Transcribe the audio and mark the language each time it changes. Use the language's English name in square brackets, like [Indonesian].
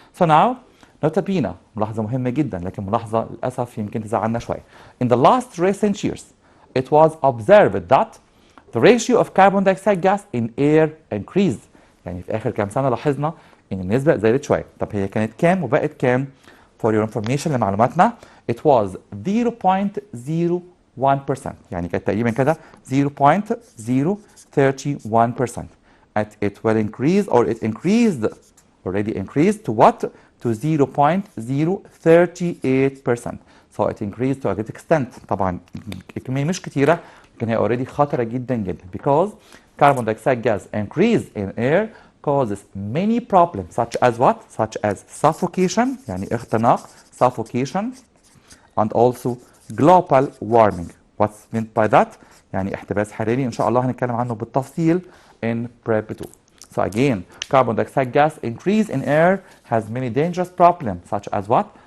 [Arabic] So now نوتا بينا ملاحظة مهمة جدا، لكن ملاحظة للأسف يمكن تزعلنا شوية. [English] In the last recent years it was observed that the ratio of carbon dioxide gas in air increased. [Arabic] يعني في آخر كام سنة لاحظنا إن النسبة زادت شوية. طب هي كانت كام وبقت كام؟ [English] For your information [Arabic] لمعلوماتنا [English] it was 0.01%. [Arabic] يعني كانت تقريبا كده 0.031%. [English] It will increase or it increased already increased to what? To 0.038%. So it increased to a great extent. [Arabic] طبعا الكمية مش كتيرة لكن هي [English] already [Arabic] خطرة جدا جدا [English] because carbon dioxide gas increase in air causes many problems such as what? Such as suffocation [Arabic] يعني اختناق [English] suffocation and also global warming. What's meant by that? [Arabic] يعني احتباس حراري إن شاء الله هنتكلم عنه بالتفصيل [English] in prep 2. So again, carbon dioxide gas increase in air has many dangerous problems such as what?